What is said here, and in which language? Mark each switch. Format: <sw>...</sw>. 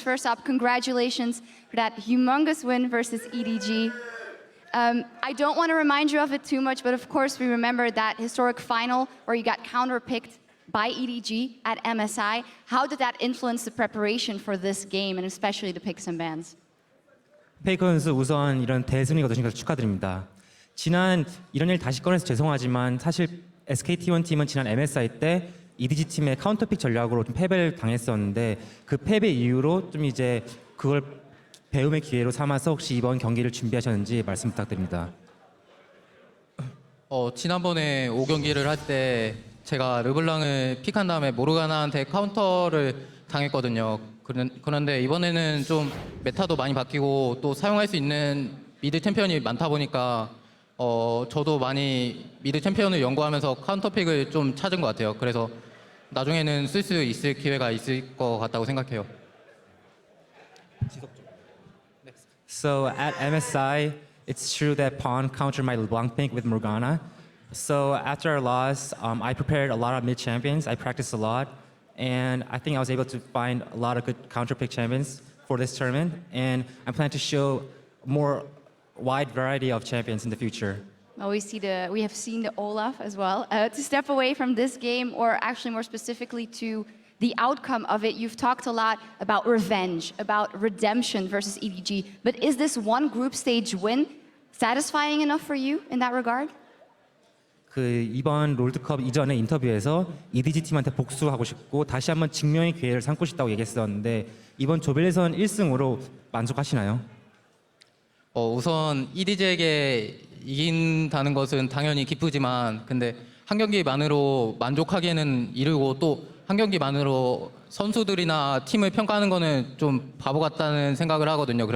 <en>First up, congratulations for that humongous win versus EDG. I don't want to remind you of it too much, but of course we remember that historic final where you got counter-picked by EDG at MSI. How did that influence the preparation for this game, and especially the picks and bans?</en> <ko>페이커 선수 우선 이런 대승리 거두신 것을 축하드립니다. 지난 이런 일 다시 꺼내서 죄송하지만 사실 SKT1 팀은 지난 MSI 때 EDG 팀의 카운터픽 전략으로 좀 패배를 당했었는데 그 패배 이후로 좀 이제 그걸 배움의 기회로 삼아서 혹시 이번 경기를 준비하셨는지 말씀 부탁드립니다. 지난번에 5경기를 할 때 제가 르블랑을 픽한 다음에 모르가나한테 카운터를 당했거든요. 그런데 이번에는 좀 메타도 많이 바뀌고 또 사용할 수 있는 미드 챔피언이 많다 보니까 저도 많이 미드 챔피언을 연구하면서 카운터픽을 좀 찾은 것 같아요. 그래서 나중에는 쓸 수 있을 기회가 있을 것 같다고 생각해요.</ko> <en>So at MSI, it's true that Pawn countered my LeBlanc pick with Morgana. So after our loss, I prepared a lot of mid champions. I practiced a lot, and I think I was able to find a lot of good counter pick champions for this tournament. And I plan to show more wide variety of champions in the future. Well, we have seen the Olaf as well. To step away from this game, or actually more specifically to the outcome of it, you've talked a lot about revenge, about redemption versus EDG. But is this one group stage win satisfying enough for you in that regard?</en> <ko>그 이번 롤드컵 이전의 인터뷰에서 EDG 팀한테 복수하고 싶고 다시 한번 증명의 기회를 삼고 싶다고 얘기했었는데 이번 조별 예선 1승으로 만족하시나요? 우선 EDG에게 이긴다는 것은 당연히 기쁘지만 근데 한 경기만으로 만족하기에는 이르고 또 한 경기만으로 선수들이나 팀을 평가하는 거는 좀 바보 같다는 생각을 하거든요.</ko>